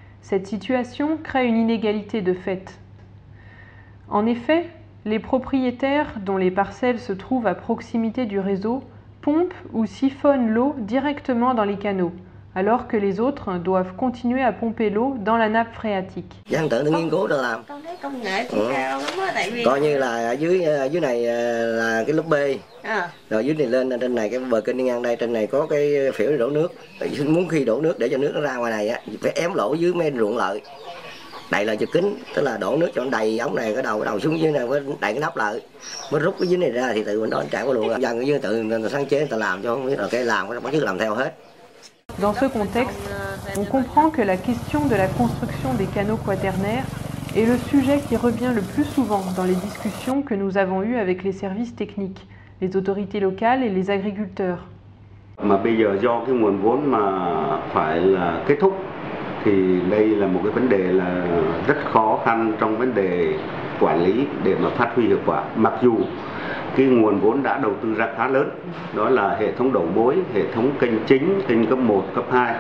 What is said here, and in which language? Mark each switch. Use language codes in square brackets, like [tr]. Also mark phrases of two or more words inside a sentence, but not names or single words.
[fr] Cette situation crée une inégalité de fait. En effet, les propriétaires dont les parcelles se trouvent à proximité du réseau pompent ou siphonnent l'eau directement dans les canaux, alors que les autres doivent continuer à pomper l'eau dans la nappe phréatique. [vi] Dân tự nghiên cứu được làm. Coi như là ở dưới này là cái lớp B. Rồi dưới này lên trên này cái bờ kênh đi ngang đây, trên này có cái phễu để đổ nước. Muốn khi đổ nước để cho nước nó ra ngoài này á, phải ém lỗ dưới mấy ruộng lợi. Đậy lại chụp kính, tức là đổ nước cho nó đầy ống này, cái đầu xuống dưới này mới đậy cái nắp lại, mới rút cái dưới này ra thì tự mình đó chạy qua luôn. Dân ở dưới tự người ta sáng chế người ta làm cho không biết là cái làm cái bắt chước làm theo hết. [fr] Dans ce contexte, on comprend que la question de la construction des canaux quaternaires est le sujet qui revient le plus souvent dans les discussions que nous avons eues avec les services techniques, les autorités locales et les agriculteurs. [vi] Mà bây giờ do cái nguồn vốn mà phải là kết thúc thì đây là một cái vấn đề là rất khó khăn trong vấn đề quản lý để mà phát huy hiệu quả. Mặc dù cái nguồn vốn đã đầu tư ra khá lớn, đó là hệ thống đầu mối, hệ thống kênh chính, kênh cấp 1, cấp 2.